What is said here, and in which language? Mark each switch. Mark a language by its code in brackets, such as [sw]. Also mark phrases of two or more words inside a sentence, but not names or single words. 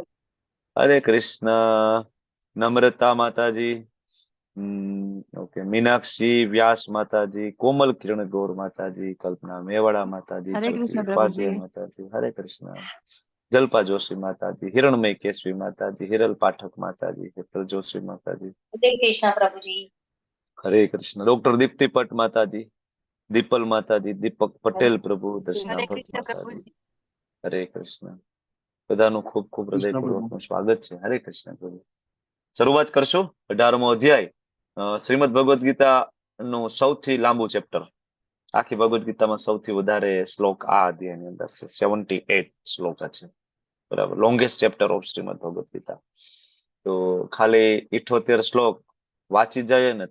[gu] હરે કૃષ્ણ નમ્રતા માતાજી ઓકે મીનાક્ષી વ્યાસ માતાજી કોમલ કિરણ ગૌર માતાજી કલ્પના મેવાડા માતાજી હરે ચલકી કૃષ્ણ ઉપાધ્યાય પ્રભુજી. માતાજી હરે કૃષ્ણ જલ્પા જોશી માતાજી હિરણમય કેશવી માતાજી હિરલ પાઠક માતાજી હેતલ જોશી માતાજી [hi] हरे कृष्ण प्रभु जी। हरे कृष्ण डॉक्टर दीप्ति पट माताजी दीपल माताजी दीपक पटेल प्रभु दर्शना [gu] હરે भट्ट કૃષ્ણ माताजी પ્રભુજી. हरे कृष्ण બધાનું ખૂબ ખૂબ હૃદયપૂર્વકનું સ્વાગત છે હરે કૃષ્ણ પ્રભુ શરૂઆત કરશો 18મો અધ્યાય શ્રીમદ ભગવદ ગીતા નું સૌથી લાંબુ ચેપ્ટર આખી ભગવદ ગીતામાં સૌથી વધારે શ્લોક આ અધ્યાયની અંદર છે 78 શ્લોક છે બરાબર [en] longest chapter of [gu] શ્રીમદ ભગવદ ગીતા તો ખાલી 78 શ્લોક વાંચી જાય ને